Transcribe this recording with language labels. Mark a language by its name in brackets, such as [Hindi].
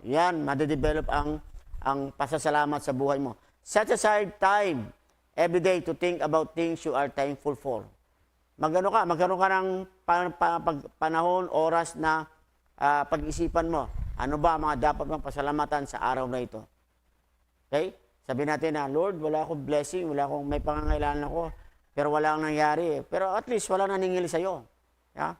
[Filipino] Yan, madedevelop ang pasasalamat sa buhay mo. [English] Set aside time every day to think about things you are thankful for. [Filipino] Magkaroon ka ng panahon, oras na pag-isipan mo. Ano ba mga dapat mong pasalamatan sa araw na ito? Okay? Sabi natin na, Lord, wala akong blessing, may pangangailangan ako, pero wala akong nangyari. Pero at least wala naningil sa'yo. Yeah?